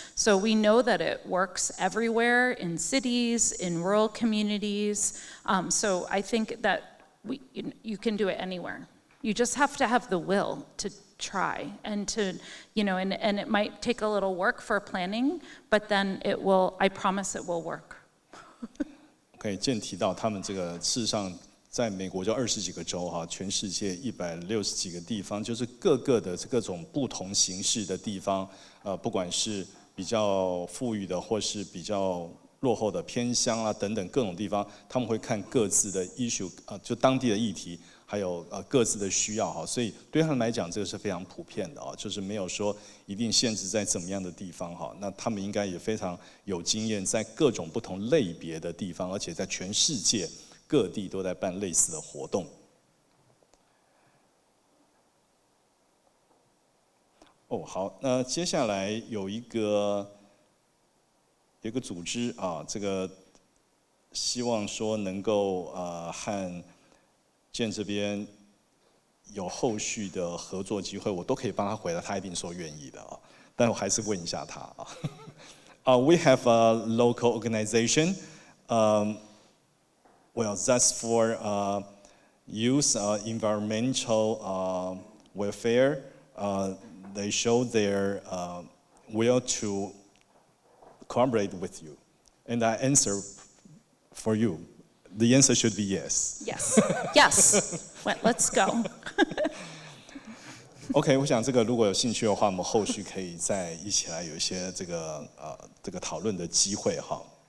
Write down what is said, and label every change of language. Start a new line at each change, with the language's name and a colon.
English: So we know that it works everywhere, in cities, in rural communities. So I think that you can do it anywhere. You just have to have the will to try and to, and it might take a little work for planning, but then it will, I promise it will work.
Chinese: OK， Jen 提到他们这个事实上在美国就20几个州哈，全世界160几个地方，就是各种不同形式的地方，不管是比较富裕的，或是比较落后的偏乡啊等等各种地方，他们会看各自的 issue， 就当地的议题，还有各自的需要哈，所以对他们来讲，这个是非常普遍的啊，就是没有说一定限制在怎么样的地方哈。那他们应该也非常有经验，在各种不同类别的地方，而且在全世界各地都在办类似的活动。哦，好，那接下来有一个组织啊，这个希望说能够和Jen 这边有后续的合作机会，我都可以帮他回答，他一定说愿意的啊。但我还是问一下他啊。
English: We have a local organization. Well, that's for youth environmental welfare. They show their will to cooperate with you, and I answer for you. The answer should be yes. Yes. Yes. Let's go.
Chinese: OK， 我想这个如果有兴趣的话，我们后续可以再一起来有一些这个讨论的机会哈。